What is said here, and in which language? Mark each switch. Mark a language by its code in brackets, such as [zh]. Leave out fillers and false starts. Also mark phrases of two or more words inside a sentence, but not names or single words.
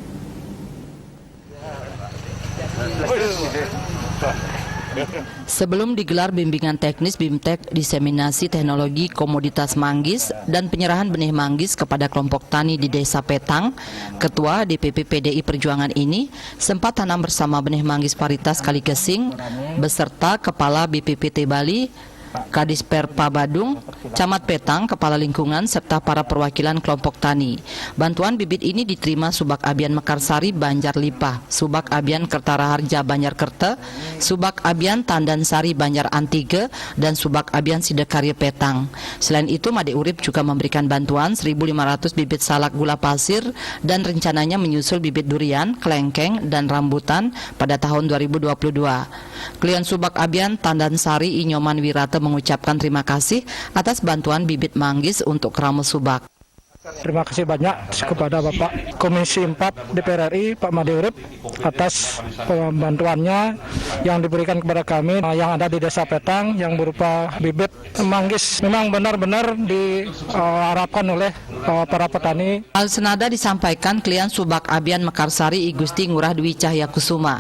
[id] Sebelum digelar bimbingan teknis BIMTEK diseminasi teknologi komoditas manggis dan penyerahan benih manggis kepada kelompok tani di Desa Petang, Ketua DPP PDI Perjuangan ini sempat tanam bersama benih manggis varietas Kaligesing beserta Kepala BPPT Bali, Kadis Perpa Badung, Camat Petang, Kepala Lingkungan, serta para perwakilan kelompok tani. Bantuan bibit ini diterima Subak Abian Mekarsari Banjar Lipah, Subak Abian Kertaraharja Banjar Kerte, Subak Abian Tandansari Banjar Antige, dan Subak Abian Sidekarya Petang. Selain itu, Made Urip juga memberikan bantuan 1.500 bibit salak gula pasir dan rencananya menyusul bibit durian, kelengkeng, dan rambutan pada tahun 2022. Klien Subak Abian Tandansari Inyoman Wirata mengucapkan terima kasih atas bantuan bibit manggis untuk Kramo Subak. Terima kasih banyak kepada Bapak Komisi 4 DPR RI, Pak Made Urip, atas bantuannya yang diberikan kepada kami yang ada di Desa Petang yang berupa bibit manggis. Memang benar-benar diharapkan oleh para petani. Hal senada disampaikan klien Subak Abian Mekarsari I Gusti Ngurah Dwi Cahyakusuma.